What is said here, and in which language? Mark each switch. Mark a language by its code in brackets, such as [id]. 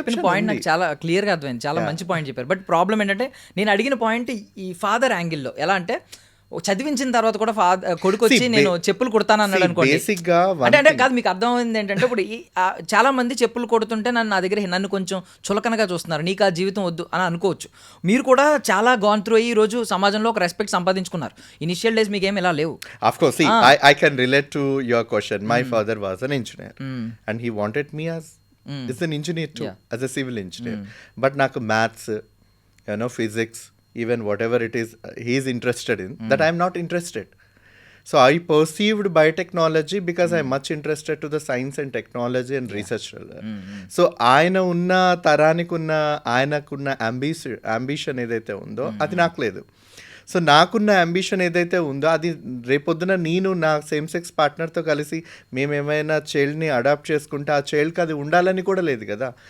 [te] Point నాకు చాలా క్లియర్గా అర్థమైంది, చాలా మంచి పాయింట్ చెప్పారు. బట్ ప్రాబ్లం ఏంటంటే నేను అడిగిన పాయింట్ ఈ ఫాదర్ యాంగిల్లో ఎలా అంటే చదివించిన తర్వాత కూడా కొడుకు వచ్చి నేను చెప్పులు కుడతాను అన్నాడు అనుకోండి. అంటే కాదు మీకు అర్థమైంది ఏంటంటే ఇప్పుడు చాలా మంది చెప్పులు కొడుతుంటే నన్ను కొంచెం చులకనగా చూస్తున్నారు, నీకు ఆ జీవితం వద్దు అని అనుకోవచ్చు. మీరు కూడా చాలా గాన్ త్రూ అయ్యి ఈ రోజు సమాజంలో ఒక రెస్పెక్ట్ సంపాదించుకున్నారు. ఇనిషియల్ డేస్ మీకు ఏమి ఇలా లేవు. [en] Of course, see, I can relate to your question. My father was an engineer and he wanted me as an engineer too, as a civil engineer. But [te] నాకు [en] maths, physics, even whatever it is he is interested in, that I am not interested. So I perceived biotechnology because I am much interested to the science and technology and research. So [te] ఆయన ఉన్న తరానికి ఉన్న ఆయనకున్న ambition ఏదైతే ఉందో అది నాకు లేదు. సో నాకున్న అంబిషన్ ఏదైతే ఉందో అది రేపొద్దున నేను నా సేమ్ సెక్స్ పార్ట్నర్తో కలిసి మేము ఏమైనా చైల్డ్ని అడాప్ట్ చేసుకుంటే ఆ చైల్డ్కి అది ఉండాలని కూడా లేదు కదా.